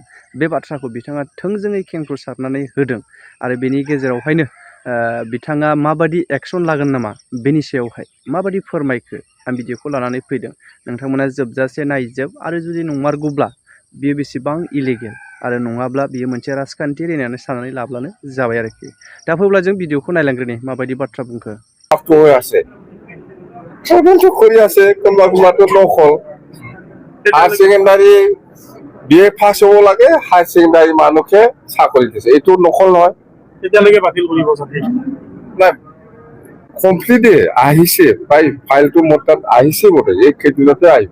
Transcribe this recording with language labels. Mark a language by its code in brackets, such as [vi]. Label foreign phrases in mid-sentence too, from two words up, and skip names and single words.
[brx] बे बाथ्राखौ बिथाङा थोंजोङै खेंफोरसारनानै होदों आरो बेनि गेजेरावहायनो बिथाङा माबादि एक्सन लागोन नामा बेनि सायावहाय माबादि फोरमायखो आं भिडिअखौ लानानै फैदों। नोंथांमोना जोबजासे नायजोब आरो जुदि नंमारगौब्ला बियो बेसेबां इलिगेल आरो नङाब्ला बियो मोनसे राजखान्थियारि होननानै साननानै लाब्लानो जाबाय आरोखि। दा फैब्ला जों भिडिअखौ नायलांग्रोनि माबायदि बाथ्रा बुंखो। [as] হৈ আছে সাধারণত কৰি আছে কোনোবা কোনোবাটো নকল [en] higher secondary BA pass [as] হ'ব লাগে [en] higher secondary [as] মানুহে চাকৰি দিছে এইটো নকল নহয়। তেতিয়ালৈকে বাতিল কৰিব চাগে। নাই কমপ্লিটে আহিছে প্ৰায় ফাইলটো মোৰ তাত আহিছে বোধ এই কেইদিনতে আহিব।